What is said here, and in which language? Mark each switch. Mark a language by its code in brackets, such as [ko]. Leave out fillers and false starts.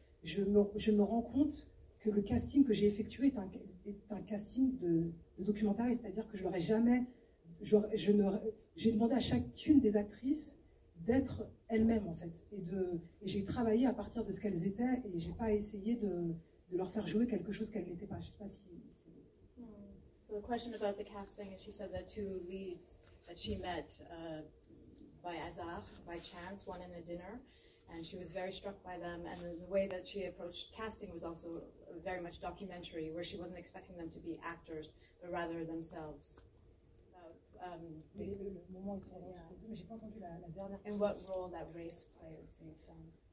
[fr] Je me rends compte que le casting que j'ai effectué est un casting de documentariste, c'est-à-dire que je n'aurais jamais... J'ai demandé à chacune des actrices d'être elles-mêmes, en fait. Et j'ai travaillé à partir de ce qu'elles étaient, et je n'ai pas essayé de leur faire jouer quelque chose qu'elles n'étaient pas. Je ne sais pas si... [en] So the question about the casting, she said that 2 leads that she met by hasard, by chance, one in a dinner, and she was very struck by them, and the way that she approached casting was also very much documentary, where she wasn't expecting them to be actors, but rather themselves. [fr] Le moment où ils sont mais j'ai pas entendu la dernière. [en] And what role that race plays in the film.